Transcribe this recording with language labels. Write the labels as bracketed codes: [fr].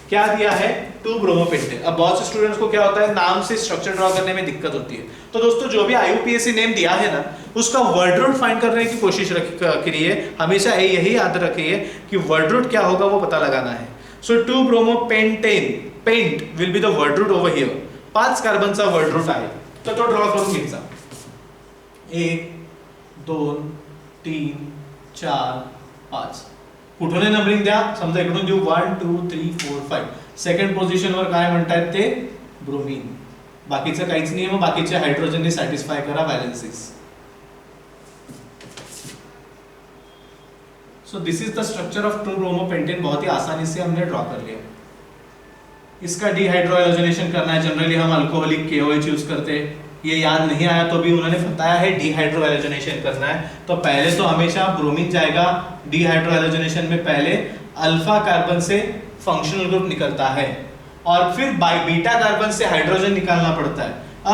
[hi] क्या दिया है, 2-ब्रोमोपेंटेन. अब बहुत से स्टूडेंट्स को क्या होता है, नाम से स्ट्रक्चर ड्रॉ करने में दिक्कत होती है. तो दोस्तों जो भी IUPAC नेम दिया है ना, उसका वर्ड रूट फाइंड करने की कोशिश करिए. हमेशा यही याद रखिए कि वर्ड रूट क्या होगा वो पता लगाना है. [en] So two bromopentane, pent will be the word root over here. [mr] 5 कार्बनचा word route आहे, तर तो ड्रॉ करून घ्यायचा. 1 2 3 4 5. कुठून नंबरिंग द्या, समजा इकडून देऊ 1 2 3 4 5. सेकंड पोझिशन वर काय म्हणतात ते ब्रोमीन. बाकीचं काहीच नाही, मग बाकीचे हायड्रोजनने सॅटिस्फाय करा व्हॅलेन्सीज. [en] So this is the structure of two bromopentane. [hi] बहुत ही आसानी से हमने ड्रॉ कर लिया. इसका डिहाइड्रोहैलोजनेशन करना है, जनरली हम अल्कोहलिक KOH यूज करते हैं, ये याद नहीं आया तो भी उन्होंने बताया है डिहाइड्रो हैलोजनेशन करना है। तो पहले तो हमेशा ब्रोमीन जाएगा डिहाइड्रो हैलोजनेशन में, पहले अल्फा कार्बन से फंक्शनल ग्रुप निकलता है और फिर बीटा कार्बन से हाइड्रोजन निकालना पड़ता है।